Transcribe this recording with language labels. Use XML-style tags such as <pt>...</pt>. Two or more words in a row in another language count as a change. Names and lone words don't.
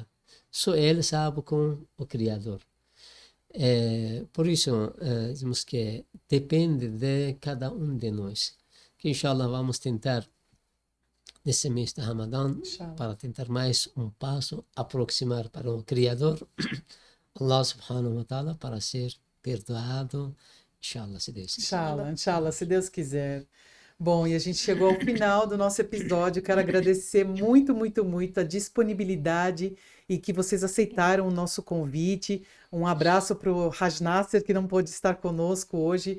<pt>Só ele sabe com o Criador. Por isso, dizemos que depende de cada um de nós. Que inshallah vamos tentar, nesse mês de Ramadã, para tentar mais um passo, aproximar para o Criador,</pt> <ar>الله سبحانه وتعالى,</ar> <pt>para ser perdoado, inshallah, se Deus quiser. Inshallah, se Deus quiser. Bom, e a gente chegou ao final do nosso episódio. Quero agradecer muito, muito, muito a disponibilidade e que vocês aceitaram o nosso convite. Um abraço para o Haj Nasser, que não pôde estar conosco hoje.</pt>